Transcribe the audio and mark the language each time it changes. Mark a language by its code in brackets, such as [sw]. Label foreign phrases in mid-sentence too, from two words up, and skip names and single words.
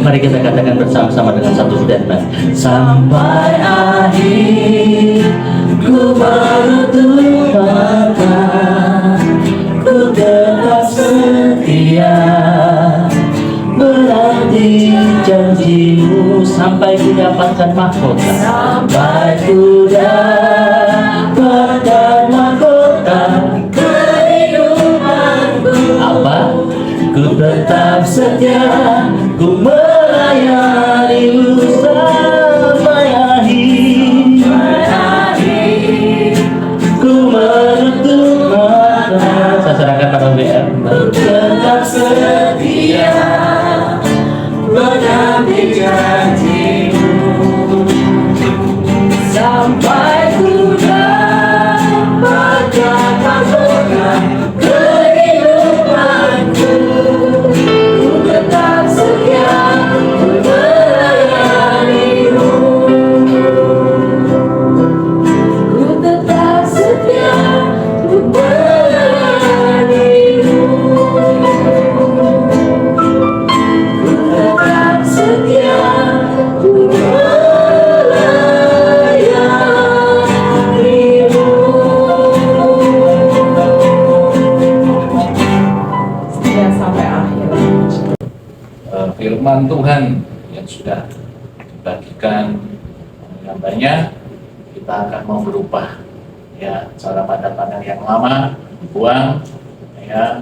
[id] Mari kita katakan bersama-sama dengan satu statement. Sampai akhir ku menutup mata, ku tetap setia menanti janjimu, sampai ku dapatkan mahkota, sampai ku dapatkan mahkota kehidupanku. Apa? Ku tetap setia, ku melayanimu sampai akhir. Ku menutup mata. Saya serahkan pada WM. Ku tetap setia menanti janjimu, sampai ku dapatkan mahkota kehidupanku. Ku tetap setia, ku melayanimu. Ku tetap setia, ku melayanimu. Ku tetap setia, ku melayanimu. Setia sampai akhir. Firman Tuhan yang sudah dibagikan gambarnya, kita akan mau berubah ya, cara pandang-pandang yang lama dibuang ya.